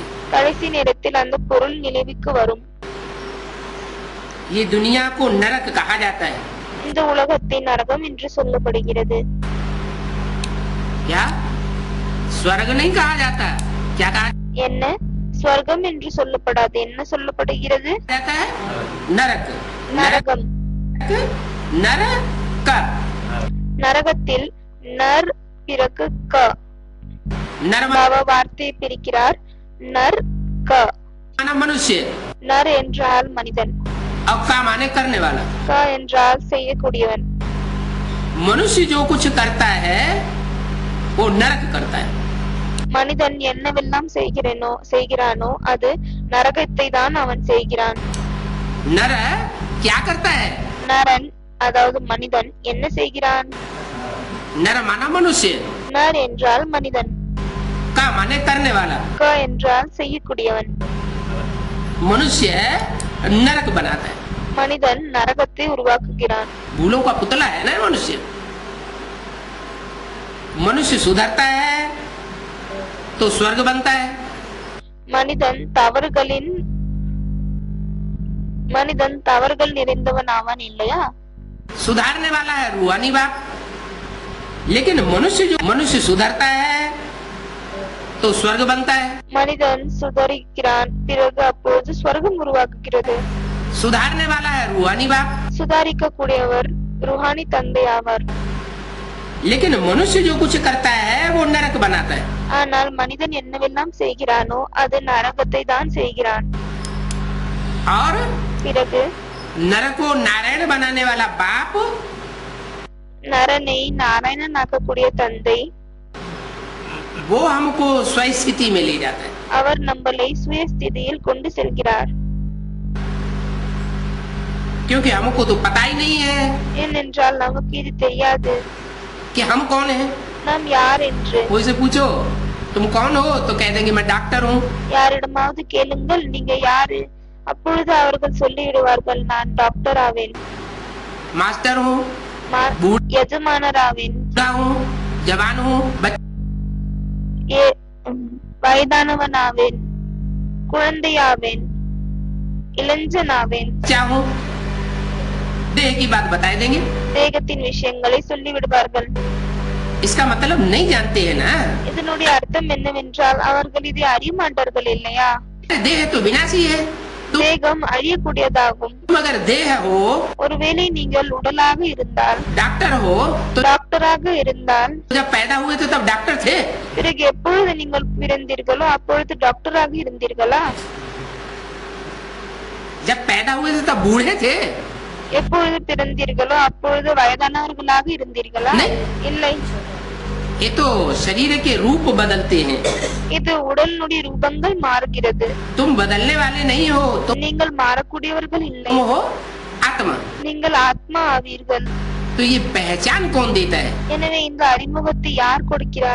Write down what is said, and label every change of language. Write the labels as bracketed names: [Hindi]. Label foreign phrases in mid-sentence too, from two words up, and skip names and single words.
[Tamil] கடைசி நேரத்தில் அந்த பொருள் நினைவுக்கு வரும். [Hindi] ये दुनिया को नरक कहा जाता है. [Tamil] இந்த உலகத்தை நரகம் என்று சொல்லப்படுகிறது. [Hindi] क्या स्वर्ग नहीं कहा जाता? क्या कहा [Tamil] என்ன? ஸ்வர்க்கம் என்று சொல்லப்படாது. என்ன சொல்லப்படுகிறது? [Hindi] जाता है? नरक. [Tamil] நரகம். [Hindi] नरक. [Tamil] நரகத்தில் நர் பிறகு க. [Hindi] नर [Tamil] வார்த்தையை பிரிக்கிறார். நர் க. [Hindi] मनुष्य. [Tamil] நர் என்றால் மனிதன், [Hindi] अब का माने करने वाला. [Tamil] க என்றால் செய்யக்கூடியவன். [Hindi] मनुष्य जो कुछ करता है वो नरक करता है. [Tamil] மனிதன் என்னவெல்லாம் செய்கிறானோ அது நரகத்தை தான் அவன் செய்கிறான். [Hindi] नर क्या करता है? [Tamil] நரன் அதாவது மனிதன் என்ன செய்கிறான்? [Hindi] नर माना मनुष्य. [Tamil] நர் என்றால் மனிதன், [Hindi] का माने करने वाला. [Tamil] க என்றால் செய்யக்கூடியவன். [Hindi] मनुष्य नरक बनाता है। [Tamil] மனிதன் நரகத்தை உருவாக்குகிறான். [Hindi] भूलों का पुतला है ना मनुष्य। मनुष्य सुधरता है तो स्वर्ग बनता है। [Tamil] மனிதன் தவறுகள் நிறைந்தவன் ஆவான் இல்லையா? [Hindi] सुधारने वाला है रूहानी बाप। लेकिन मनुष्य सुधरता है तो स्वर्ग बनता है। [Tamil] மனிதன் சுதரிக்கிறான், பிறகு அப்போது ஸ்வர்க்கம் உருவாக்குகிறது. [Hindi] सुधारने वाला है रूहानी बाप। [Tamil] சுதாரிக்க கூடியவர் ருஹானி தந்தை ஆவார். [Hindi] लेकिन मनुष्य जो कुछ करता है वो नरक बनाता है। [Tamil] ஆனால் மனிதன் என்னவெல்லாம் செய்கிறானோ அது நரகத்தை தான் செய்கிறான். [Hindi] और [Tamil] பிறகு [Hindi] नरक को नारायण बनाने वाला बाप [Tamil] நரனை நாராயணன் ஆக்கக்கூடிய தந்தை [Hindi] वो हमको स्वस्थिति में ले जाता है। [Tamil] அவர் நம்மளை சுயஸ்திதியில் கொண்டு செல்கிறார். [Hindi] क्योंकि हमको तो पता ही नहीं है [Tamil] ஏனென்றால் நமக்கு இது தெரியாது [Hindi] कि हम कौन है। [Tamil] நாம் யார் என்று. [Hindi] कोई से पूछो तुम कौन हो तो कह देंगे मैं डॉक्टर हूँ। [Tamil] யாரிடமாவது கேளுங்கள் நீங்க யாரு, அப்பொழுது அவர்கள் சொல்லிவிடுவார்கள் நான் டாக்டர் ஆவேன், [Hindi] मास्टर हूँ, [Tamil] எஜமானர் ஆவேன், [Hindi] बूढ़ा हूँ, जवान हूँ, [Tamil] வயதானவன் ஆவேன், குழந்தை ஆவேன், இளைஞன் ஆவேன். [Hindi] बच्चा हूँ। देह की बात बता देंगे। [Tamil] தேகத்தின் விஷயங்களை சொல்லி விடுவார்கள். [Hindi] इसका मतलब नहीं जानते हैं ना। [Tamil] இதனுடைய அர்த்தம் என்னவென்றால் அவர்கள் இதை அறிய மாட்டார்கள் இல்லையா? [Hindi] देह तो विनाशी है। [Tamil] தேகம் அழியக்கூடியதாகும். [Hindi] तुम अगर देह हो, [Tamil] ஒருவேளை நீங்கள் உடலாக இருந்தால், [Hindi] डॉक्टर हो तो [Tamil] டாக்டராக இருந்தால், [Hindi] जब पैदा हुए तो तब डॉक्टर थे। [Tamil] பிறகு எப்பொழுது நீங்கள் பிறந்தீர்களோ அப்பொழுது டாக்டராக இருந்தீர்களா? [Hindi] जब पैदा हुए थे तब बूढ़े थे। [Tamil] எப்பொழுது பிறந்தீர்களோ அப்பொழுது வயதானவர்களாக இருந்தீர்களா? இல்லை. [Hindi] ये तो शरीर के रूप बदलते हैं। [Tamil] இது உடலுடைய ரூபங்கள் மாறுகிறது. [Hindi] तुम बदलने वाले नहीं हो, तुम [Tamil] நீங்கள் மாறக்கூடியவர்கள் இல்லை, [Hindi] हो आत्मा। [Tamil] நீங்கள் ஆத்மா ஆவீர்கள். [Hindi] तो ये पहचान कौन देता है? [Tamil] எனவே இந்த அறிமுகத்தை யார் கொடுக்கிறார்?